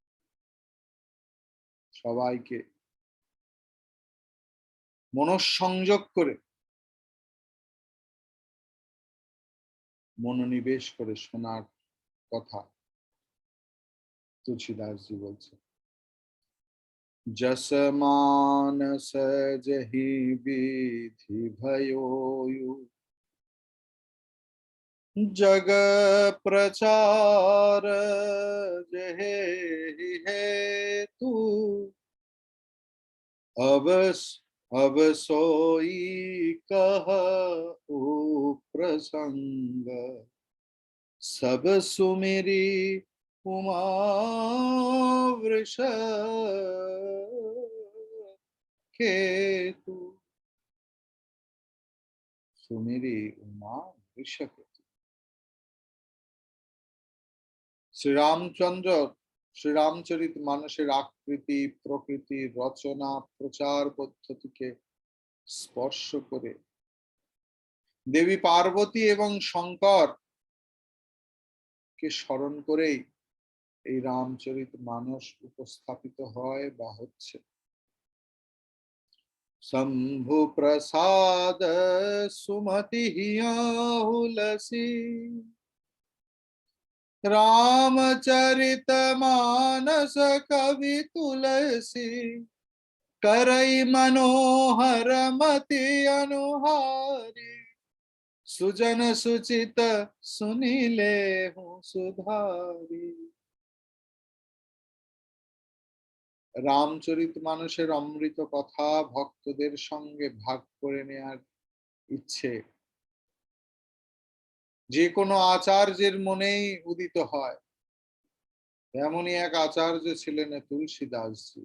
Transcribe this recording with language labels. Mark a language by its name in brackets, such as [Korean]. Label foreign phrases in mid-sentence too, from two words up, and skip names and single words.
[Bangla] সবাইকে মনঃসংযোগ করে, মনোনিবেশ করে শোনার কথা তুলসীদাসজি বলছেন। [Hindi] जस मानस जहि विधि भयो जग प्रचार जहे हेतु अब सोई कह प्रसंग सब सुमेरी उमा वृष केतु। सुमेरी उमा वृष केतु। [Bangla] শ্রীরামচরিত মানসের আকৃতি, প্রকৃতি, রচনা, প্রচার পদ্ধতিকে স্পর্শ করে দেবী পার্বতী এবং শঙ্কর কে স্মরণ করেই এই রামচরিত মানস উপস্থাপিত হয় বা হচ্ছে। [Hindi] शंभु प्रसाद सुमति हुलसी रामचरित मानस कवि तुलसी करई मनोहर मति अनुहारी सुजन सुचित सुनीले हूँ सुधारी। [Bangla] রামচরিত মানসের অমৃত কথা ভক্তদের সঙ্গে ভাগ করে নেয়ার ইচ্ছে যে কোনো আচার্যের মনেই উদিত হয়। এমনই এক আচার্য ছিলেন তুলসীদাসজি।